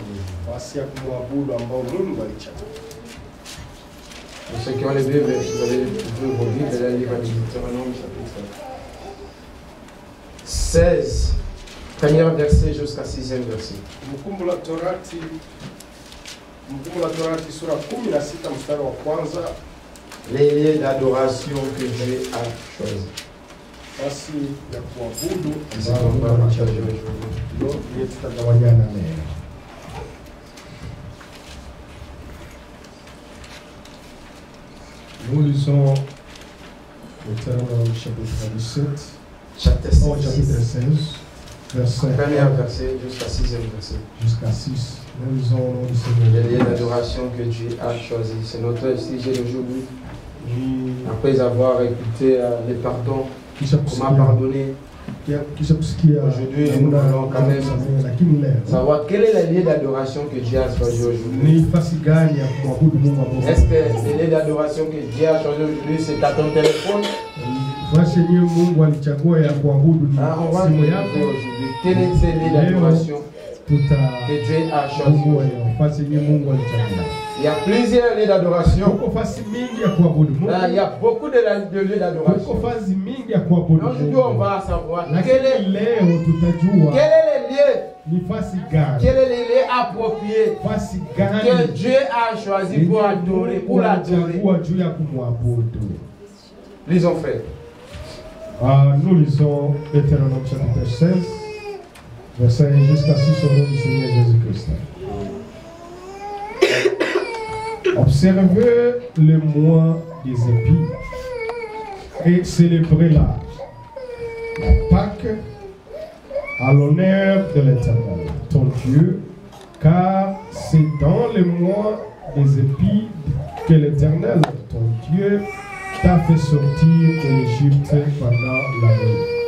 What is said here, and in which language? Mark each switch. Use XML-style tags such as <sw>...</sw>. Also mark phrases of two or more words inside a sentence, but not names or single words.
<sw>Nafasi ya kuabudu ambayo Mungu alichagua.</sw> <fr>Pour ceux qui ont les Bibles, vous allez ouvrir vos Bibles et le livre de Deutéronome chapitre 16, premier verset jusqu'à 6e verset.</fr> <sw>Kumbukumbu la Torati sura 16 mstari wa kwanza.</sw> <fr>Les lieux d'adoration que Dieu a choisis.</fr> <sw>Nafasi ya kuabudu</sw> <fr>C'est</fr> <sw>ambayo</sw> <fr>qu'on</fr> <sw>Mungu</sw> <fr>va partager</fr> <sw>alichagua.</sw> <fr>aujourd'hui.</fr> <sw>Ndio ndiye tutagawanyana leo.</sw> <fr>Nous lisons Deutéronome chapitre 17, Chapitre au chapitre 16, 16, verset premier 1 verset jusqu'à 6e verset. jusqu'à 6. Nous lisons au nom du Les lieux Seigneur. d'adoration que Dieu a choisis. C'est notre sujet d'aujourd'hui.</fr> <sw>Ni</sw> <fr>Après avoir écouté les pardons,</fr> <sw>kisha</sw> <fr>on m'a pardonné.</fr> <sw>kusikia</sw> <fr>Aujourd'hui,</fr> <sw>namna</sw> <fr>nous allons quand même</fr> <sw>kusamehe, lakini leo</sw> <fr>savoir quel est le lieu d'adoration que Dieu a choisi aujourd'hui.</fr> <sw>ni nafasi gani ya kumwabudu Mungu ambao</sw> <fr>Est-ce que le lieu d'adoration que Dieu a choisi aujourd'hui, c'est à ton téléphone?</fr> <sw>nafasi yenyewe Mungu alichagua ya kuabudu ni</sw> <fr>On va</fr> <sw>simu</sw> <fr>regarder</fr> <sw>yako?</sw> <fr>aujourd'hui. Quel est ce lieu d'adoration que Dieu a choisi</fr> <sw>Tutafungua</sw> <fr>aujourd'hui?</fr> <sw>hiyo nafasi yenyewe Mungu alichagua.</sw> <fr>Il y a plusieurs lieux d'adoration.</fr> <sw>Kuko fasi mingi ya kuabudu Mungu.</sw> <fr>Là, il y a beaucoup de lieux</fr> <sw>Kuko</sw> <fr>d'adoration.</fr> <sw>fasi mingi ya kuabudu</sw> <fr>Mais aujourd'hui, on</fr> <sw>Mungu.</sw> <fr>va savoir quel</fr> <sw>Lakini</sw> <fr>est</fr> <sw>leo tutajua</sw> <fr>le lieu,</fr> <sw>ni fasi gani,</sw> <fr>quel est le lieu approprié</fr> <sw>fasi</sw> <fr>que</fr> <sw>gani</sw> <fr>Dieu a choisi pour adorer, pour l'adorer.</fr> <sw>alichagua juu ya kumwabudu.</sw> <fr>Lisons frère. Nous lisons Deutéronome chapitre 16, verset 1 jusqu'à 6 au nom du Seigneur Jésus-Christ. Observez le mois des épis et célébrez-la, la Pâque, à l'honneur de l'Éternel, ton Dieu, car c'est dans le mois des épis que l'Éternel, ton Dieu, t'a fait sortir de l'Égypte pendant l'année.</fr>